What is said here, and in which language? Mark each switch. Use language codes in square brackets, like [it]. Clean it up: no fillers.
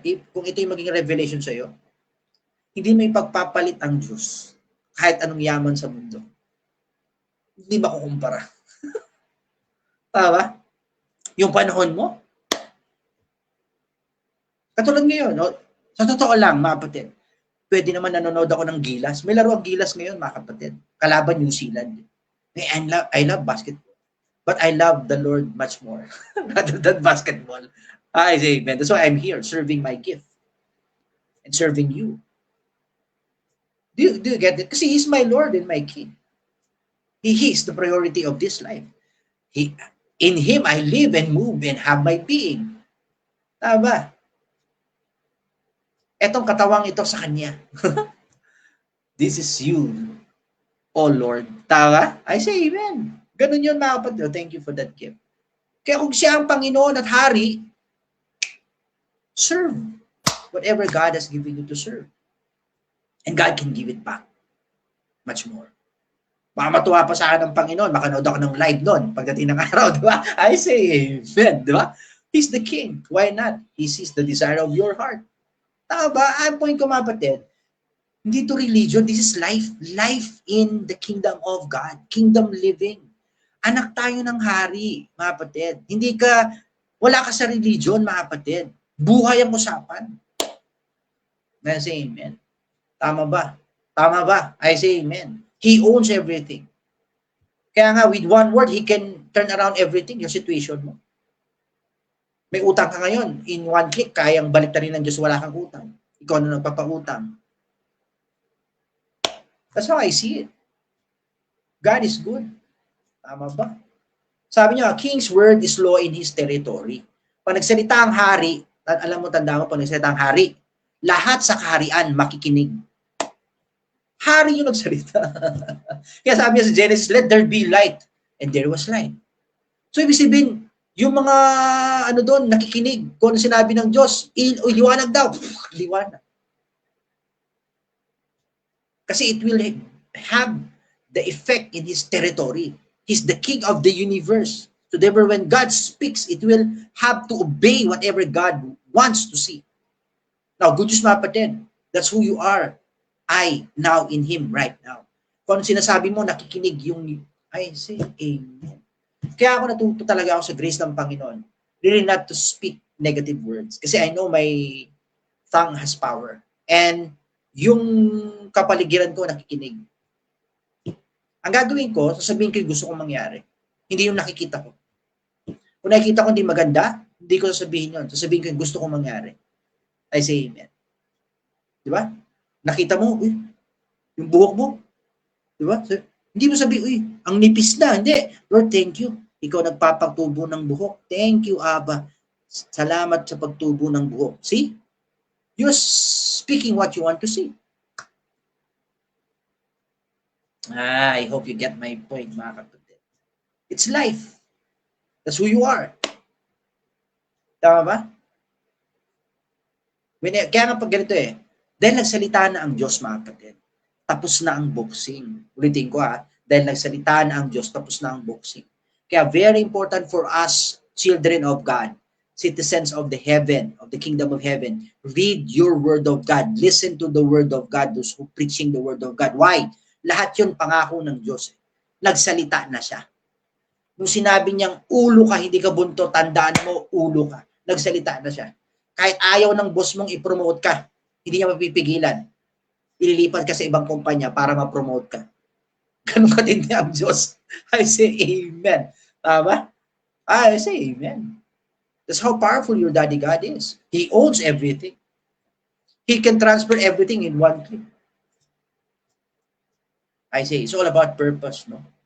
[tl] Kung ito yung maging revelation sa iyo, hindi may pagpapalit ang Diyos kahit anong yaman sa mundo. Hindi makukumpara. Tama? Yung panahon mo. Katulad ngayon, no? Sa totoo lang, mga kapatid, pwede naman nanonood ako ng Gilas. May laro ang Gilas ngayon, mga kapatid. Kalaban [en] New Zealand. I love basketball. But I love the Lord much more rather than basketball. I say amen. That's why I'm here, serving my gift. And serving you. Do you get it? [tl] Kasi [en] He's my Lord and my King. He is the priority of this life. In Him, I live and move and have my being. [tl] Tama. Etong katawang ito sa Kanya. [en] This is you, oh Lord. [tl] Tama? [en] I say amen. [tl] Ganun yun, mga kapatid. [en] Thank you for that gift. [tl] Kaya kung siya ang Panginoon at Hari, [en] serve whatever God has given you to serve. And God can give it back. Much more. [tl] Baka matuwa pa sa akin ng Panginoon. Makanood ako ng live noon pagdating ng araw, di ba? [en] I say amen, [tl] di ba? [en] He's the King. Why not? He sees the desire of your heart. [tl] Tama ba? Ang point ko, mga kapatid, hindi to religion. [en] This is life. Life in the kingdom of God. Kingdom living. [tl] Anak tayo ng hari, mga kapatid. Wala ka sa religion, mga kapatid. Buhay ang usapan. [en] I say amen. [tl] Tama ba? Tama ba? I say amen. [en] He owns everything. [tl] Kaya nga, [en] with one word, He can turn around everything, yung situation mo. [tl] May utang ka ngayon, [en] in one click, [tl] kayang balik na rin ng Diyos, wala kang utang. Ikaw na nagpapautang. [en] That's how I see it. God is good. [tl] Tama ba? Sabi niya, [en] King's word is law in His territory. [tl] Pag nagsalita ang hari, alam mo, tanda mo, pag nagsalita ang hari, lahat sa kaharian makikinig. Hari yung nagsalita. Kaya sabi niya sa Genesis, [en] let there be light. And there was light. [tl] So, ibig sabihin, yung mga, doon, nakikinig. Kung ano sinabi ng Diyos, liwanag daw. Liwanag. Kasi [en] it will have the effect in His territory. He's the King of the universe. So, therefore, when God speaks, it will have to obey whatever God wants to see. Now, good news, [tl] mga kapatid. [en] That's who you are. I, now in Him, right now. [tl] Kung sinasabi mo, nakikinig yung, [en] I say, amen. [tl] Kaya ako natuto talaga ako sa grace ng Panginoon. [en] Really not to speak negative words. [tl] Kasi [en] I know my tongue has power. [tl] And yung kapaligiran ko, nakikinig. Ang gagawin ko, sasabihin ko yung gusto kong mangyari. Hindi yung nakikita ko. Kung nakikita ko hindi maganda, hindi ko sasabihin yun. Sasabihin ko yung gusto kong mangyari. [en] I say amen. [tl] Di ba? Nakita mo, yung buhok mo. Di ba? So, hindi mo sabihin, ang nipis na. Hindi. [en] Lord, thank you. [tl] Ikaw nagpapagtubo ng buhok. [en] Thank you, Abba. [tl] Salamat sa pagtubo ng buhok. [en] See? You're speaking what you want to see. I hope you get my point, [tl] mga kapatid. [en] It's life. That's who you are. [tl] Tama ba? Kaya nga pag ganito dahil nagsalita na ang Diyos, mga kapatid, tapos na ang boxing. Ulitin ko dahil nagsalita na ang Diyos, tapos na ang boxing. [en] Kaya very important for us, children of God, citizens of the heaven, of the kingdom of heaven, read your word of God. Listen to the word of God, those who preaching the word of God. Why? [tl] Lahat yun pangako ng Diyos. Nagsalita na siya. Nung sinabi niyang ulo ka, hindi ka bunto, tandaan mo, ulo ka. Nagsalita na siya. Kahit ayaw ng boss mong i-promote ka, hindi niya mapipigilan. Ililipat ka sa ibang kumpanya para ma-promote ka. Ganun katindi ang Diyos. [en] I say amen. [tl] Tama? [en] I say amen. That's how powerful your daddy God is. He owns everything. He can transfer everything in one click. I say, it's all about purpose, no?